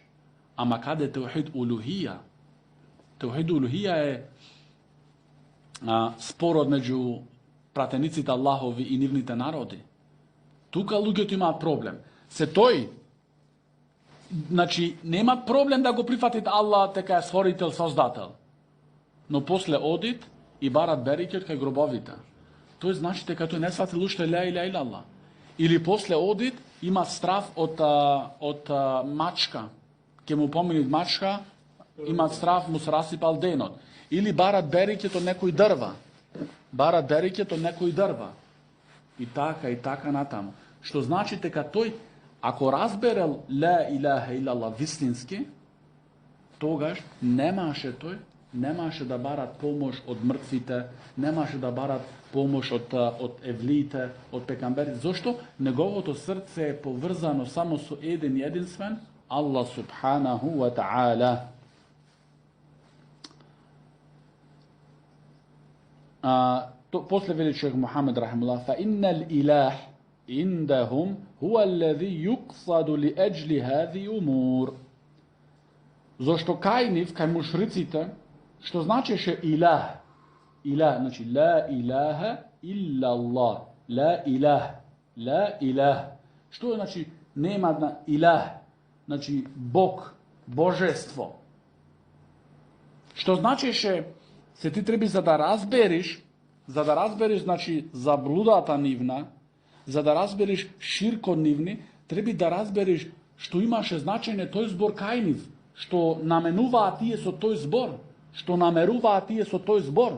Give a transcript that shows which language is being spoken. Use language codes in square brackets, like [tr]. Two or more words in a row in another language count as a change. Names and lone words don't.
[mk] Ама каде [ar] توحيد الألوهية? توحيد الألوهية [mk] е спорот меѓу пратениците Аллахови и нивните народи. Тука луѓето имаат проблем. Се тој, значи, нема проблем да го прифатит Аллах дека е створител, создател. Но после одит и барат берекет кај гробовите. Тој значи дека тој не сватил уште [ar] لا إله إلا الله. [mk] Или после одит има страв од мачка. Ке му поминит мачка, има страв, му се расипал денот. Или барат берекет од некој дрва. Барат берекет од некој дрва. И така натаму. Што значи дека тој, ако разберел [ar] لا إله إلا الله [mk] вистински, тогаш немаше да барат помош од мртвите, немаше да барат помош од евлиите, од пекамберите. Зошто? Неговото срце е поврзано само со еден и единствен Аллах [ar] سبحانه وتعالى. [mk] После вели шейх [ar] Мухамед рахимахуллах, فإن الإله عندهم هو الذي يقصد لأجل هذه الأمور. [mk] Зошто кај нив, кај мушриците, што значеше илах? [ar] Илах, значи لا إله إلا الله. [mk] Ла илах. Што е, значи, нема на илах? Значи, Бог, божество. Што значеше, се ти треба за да разбериш, значи, заблудата нивна, за да разбериш ширкот нивни, треба да разбериш што имаше значење тој збор кај нив, што наменуваат тие со тој збор, што намеруваат тие со тој збор.